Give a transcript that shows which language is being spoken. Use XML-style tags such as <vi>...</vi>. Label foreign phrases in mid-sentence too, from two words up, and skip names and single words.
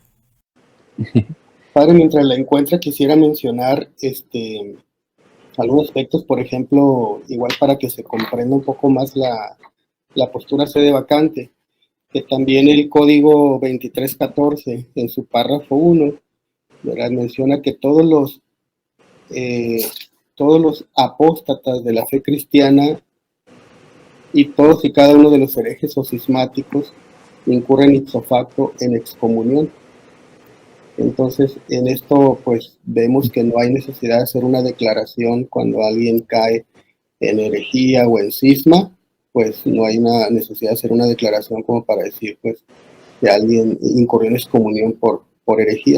<es>Padre, mientras la encuentra, quisiera mencionar algunos aspectos, por ejemplo, igual para que se comprenda un poco más la postura sedevacante, que también el Código 2314, en su párrafo 1, ¿verdad?, menciona que todos los apóstatas de la fe cristiana y todos y cada uno de los herejes o cismáticos incurren</es> <la>ipso facto</la> <es>en excomunión. Entonces, en esto, pues, vemos que no hay necesidad de hacer una declaración cuando alguien cae en herejía o en cisma, pues no hay una necesidad de hacer una declaración como para decir, pues, que alguien incurrió en excomunión por herejía.</es>